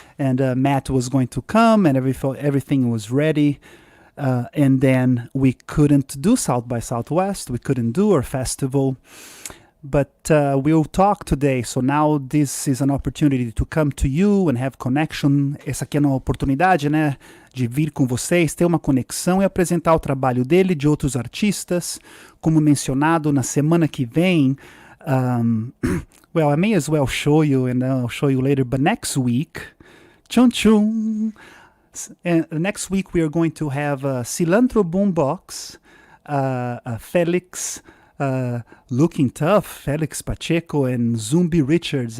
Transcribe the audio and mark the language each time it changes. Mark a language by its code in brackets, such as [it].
[en] And Matt was going to come, and everything was ready. And then we couldn't do South by Southwest. We couldn't do our festival. But we'll talk today. So now this is an opportunity to come to you and have connection. [pt] Essa aqui é uma oportunidade, né, de vir com vocês, ter uma conexão e apresentar o trabalho dele, de outros artistas. Como mencionado, na semana que vem, [en] Well, I may as well show you, and then I'll show you later. But next week, chun chun. And next week we are going to have Cilantro Boombox, Felix, looking tough, Felix Pacheco, and Zumbi Richards.